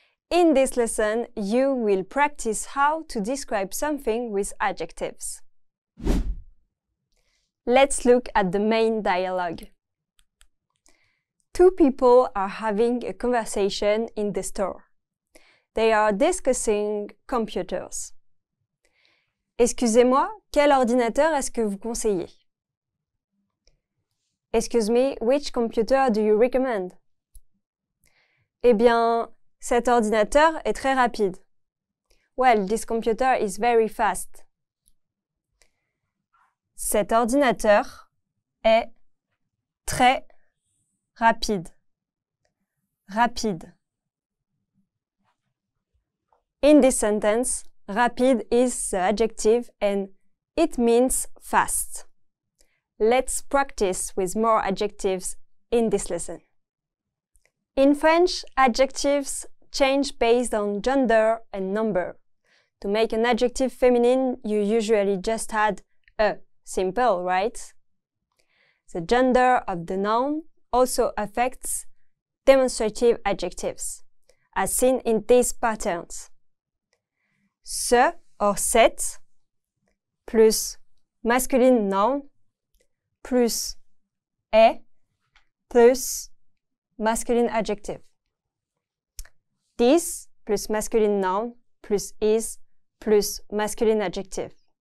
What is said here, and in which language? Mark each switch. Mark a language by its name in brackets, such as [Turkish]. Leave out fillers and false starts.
[English] In this lesson, you will practice how to describe something with adjectives. Let's look at the main dialogue. Two people are having a conversation in the store. They are discussing computers. [French] Excusez-moi, quel ordinateur est-ce que vous conseillez? [English] Excuse me, which computer do you recommend? [French] Eh bien, cet ordinateur est très rapide. [English] Well, this computer is very fast. [French] Cet ordinateur est très rapide. Rapide. [English] In this sentence, rapide is the adjective and it means fast. Let's practice with more adjectives in this lesson. In French, adjectives change based on gender and number. To make an adjective feminine, you usually just add a. Simple, right? The gender of the noun also affects demonstrative adjectives, as seen in these patterns. Ce or cette plus masculine noun plus est plus masculine adjective. This plus masculine noun plus is plus masculine adjective.